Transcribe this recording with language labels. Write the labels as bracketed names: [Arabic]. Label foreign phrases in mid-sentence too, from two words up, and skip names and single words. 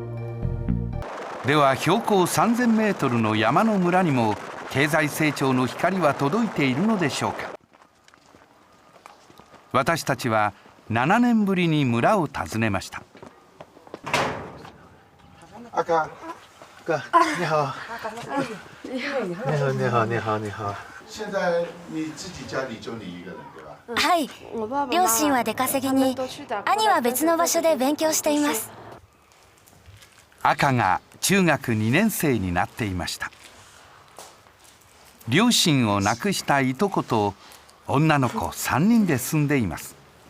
[Japanese] では標高3000メートルの山の村にも経済成長の光は届いているのでしょうか。私たちは7年ぶりに村を訪ねました。 [Chinese] 赤你好。你好，你好，你好，你好。现在你自己家里就你一个人对吧？ [Japanese] はい、両親は出稼ぎに、兄は別の場所で勉強しています。赤が中学2年生になっていました。両親を亡くしたいとこと女の子3人で住んでいます。